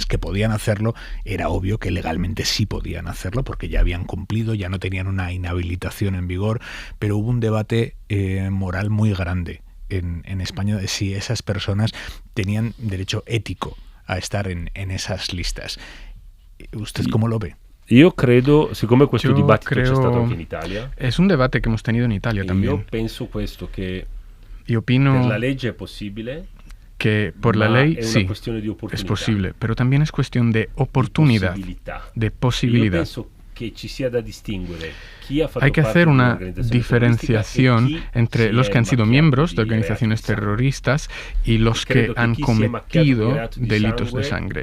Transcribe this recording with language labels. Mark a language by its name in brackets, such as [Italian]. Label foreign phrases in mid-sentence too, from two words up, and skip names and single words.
[Spanish] Que podían hacerlo, era obvio que legalmente sí podían hacerlo porque ya habían cumplido, ya no tenían una inhabilitación en vigor, pero hubo un debate moral muy grande en España de si esas personas tenían derecho ético a estar en esas listas. ¿Usted cómo lo ve? [Italian] Io credo, siccome questo dibattito c'è stato anche in Italia, [Spanish] es un debate que hemos tenido en Italia también. [Italian] Io penso questo che Io opino per la legge è possibile, [Spanish] que por la ley sí, es posible, pero también es cuestión de oportunidad, de posibilidad. Hay que hacer una diferenciación entre los que han sido miembros de organizaciones terroristas y los que han cometido delitos de sangre.